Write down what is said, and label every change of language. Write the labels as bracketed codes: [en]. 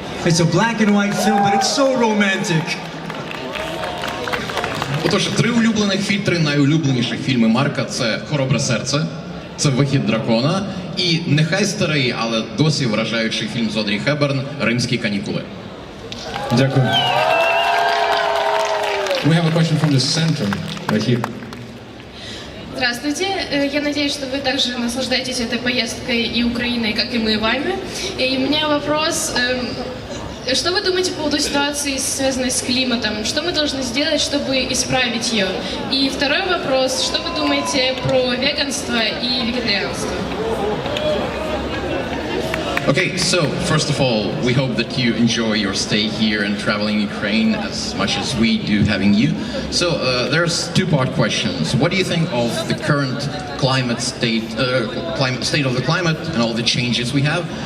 [en] It's a black and white film, but it's so romantic. [uk] Отож, 3 улюблених три найулюбленіших фільми Марка – це «Хоробре серце», це «Вихід дракона» і нехай старий, але досі вражаючий фільм з Одрі Хепберн «Римські канікули». Дякую. [en] We have a question from the center, right here. [ru] Здравствуйте. Я надеюсь, что вы также наслаждаетесь этой поездкой и Украиной, как и мы вами. И у меня вопрос. Что вы думаете по поводу ситуации, связанной с климатом? Что мы должны сделать, чтобы исправить ее? И второй вопрос. Что вы думаете про веганство и вегетарианство? [en] Okay, so first of all, we hope that you enjoy your stay here and traveling Ukraine as much as we do having you. So there's two-part questions. What do you think of the current state of the climate and all the changes we have?